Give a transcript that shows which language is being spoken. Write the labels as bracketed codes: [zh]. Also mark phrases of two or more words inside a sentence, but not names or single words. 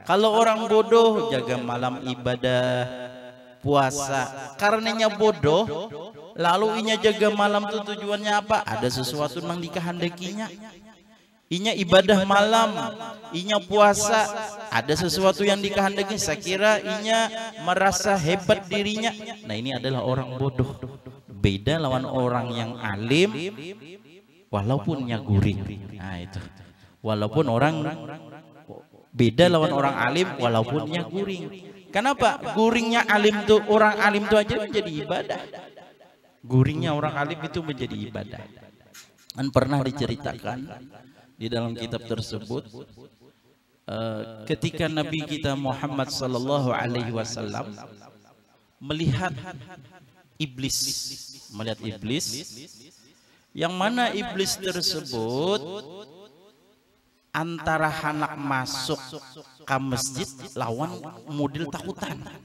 [id] Kalau orang bodoh jaga malam ibadah puasa, karenanya bodoh lalu inya jaga malam tuh tujuannya apa? Ada sesuatu yang dikehendakinya. Inya ibadah malam, inya puasa, ada sesuatu yang dikehendaki. Saya kira inya merasa hebat dirinya. Nah, ini adalah orang bodoh. [bjn] Beda lawan orang yang alim walaupun nya guring. Nah, itu. Walaupun orang beda lawan orang alim walaupun nya guring. [id] Kenapa? Guringnya alim tuh, orang alim tuh aja menjadi ibadah. Guringnya orang alim itu menjadi ibadah. Dan pernah diceritakan di dalam kitab tersebut, ketika Nabi kita Muhammad [ar] sallallahu alaihi wasallam [id] melihat iblis, yang mana iblis tersebut antara anak masuk ke masjid lawan model takutan.